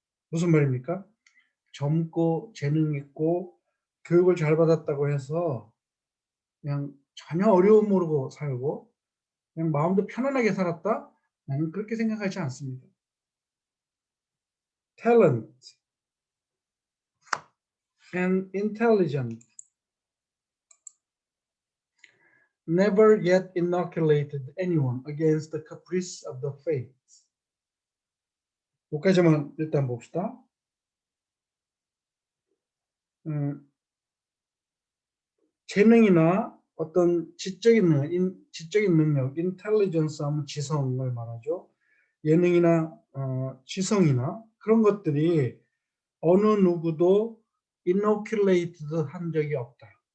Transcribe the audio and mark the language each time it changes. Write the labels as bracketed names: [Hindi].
[Korean] 무슨 말입니까? 젊고 재능 있고 교육을 잘 받았다고 해서 그냥 전혀 어려움 모르고 살고 그냥 마음도 편안하게 살았다? 나는 그렇게 생각하지 않습니다. [English] Talent and intelligence never yet inoculated anyone against the caprice of the fates. [Korean] 여기까지만 일단 봅시다. 재능이나 어떤 지적인 능력, 인텔리전스 하면 지성을 말하죠. 예능이나 지성이나 그런 것들이 어느 누구도 inoculated 한 적이 없다.